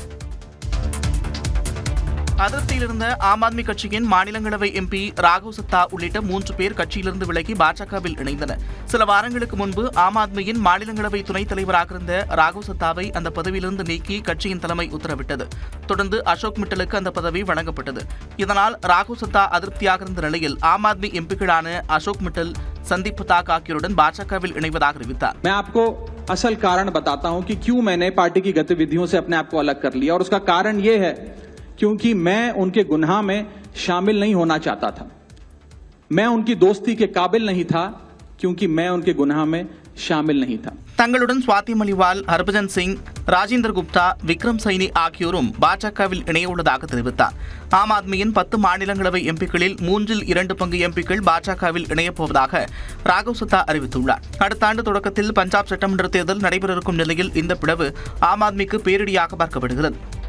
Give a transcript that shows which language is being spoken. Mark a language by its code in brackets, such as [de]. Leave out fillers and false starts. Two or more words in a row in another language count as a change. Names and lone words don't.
[ta] அதிருப்தியில் இருந்த ஆம் ஆத்மி கட்சியின் மாநிலங்களவை எம்பி ராகவ் சத்தா உள்ளிட்ட 3 பேர் கட்சியிலிருந்து விலகி பாஜகவில் இணைந்தனர். சில வாரங்களுக்கு முன்பு ஆம் ஆத்மியின் மாநிலங்களவை துணைத் தலைவராக இருந்த ராகவ் சத்தாவை அந்த பதவியிலிருந்து நீக்கி கட்சியின் தலைமை உத்தரவிட்டது. தொடர்ந்து அசோக் மிட்டலுக்கு அந்த பதவி வழங்கப்பட்டது. இதனால் ராகவ் சத்தா அதிருப்தியாக இருந்த நிலையில் ஆம் ஆத்மி எம்பிக்களான அசோக் மிட்டல், संदीप पताक आकियोरुடன் பாஜகவில் இணைவதாக அறிவித்தார். [hi] मैं आपको असल कारण बताता हूं कि क्यों मैंने पार्टी की गतिविधियों से अपने आप को अलग कर लिया और उसका कारण ये है क्योंकि मैं उनके गुनाह में शामिल नहीं होना चाहता था. मैं उनकी दोस्ती के काबिल नहीं था क्योंकि मैं उनके गुनाह में शामिल नहीं था. [ta] தங்களுடன் சுவாதி மலிவால், ஹர்பஜன் சிங், ராஜேந்திர குப்தா, விக்ரம் சைனி ஆகியோரும் பாஜகவில் இணைய உள்ளதாக தெரிவித்தார். ஆம் ஆத்மியின் 10 மாநிலங்களவை எம்பிக்களில் 3/2 பங்கு எம்பிக்கள் பாஜகவில் இணையப்போவதாக ராகவ் சத்தா அறிவித்துள்ளார். அடுத்த ஆண்டு தொடக்கத்தில் பஞ்சாப் சட்டமன்ற தேர்தல் நடைபெற இருக்கும் நிலையில் இந்த பிளவு ஆம் ஆத்மிக்கு பேரிடியாக பார்க்கப்படுகிறது.